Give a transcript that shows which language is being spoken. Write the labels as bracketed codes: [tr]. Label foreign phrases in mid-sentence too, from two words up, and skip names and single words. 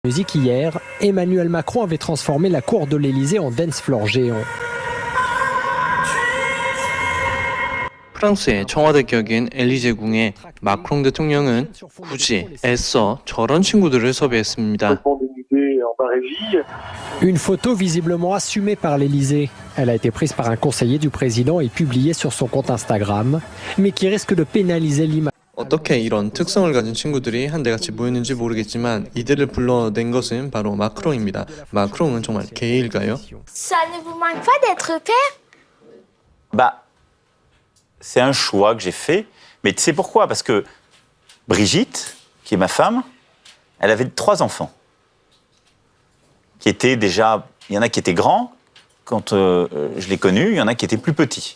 [fr] Musique hier, Emmanuel Macron avait transformé la cour de l'Élysée en [en] dance floor [fr] géant. [ko] 프랑스의 청와대 격인 엘리제궁에 마크롱 대통령은 굳이 애써 저런 친구들을 섭외했습니다. [fr] Une photo visiblement assumée par l'Élysée. Elle a été prise par un conseiller du président et publiée sur son compte Instagram, mais qui risque de pénaliser l'image. [ko] 어떻게 이런 특성을 가진 친구들이 한데같이 모였는지 모르겠지만 이들을 불러낸 것은 바로 마크롱입니다. 마크롱은 정말 게이일까요? [fr] Ça ne vous manque pas d'être père? Bah, c'est un choix que j'ai fait. Mais tu sais pourquoi? Parce que Brigitte, qui est ma femme, elle avait 3 enfants. Qui étaient déjà... Il y en a qui étaient grands quand je l'ai connue, il y en a qui étaient plus petits.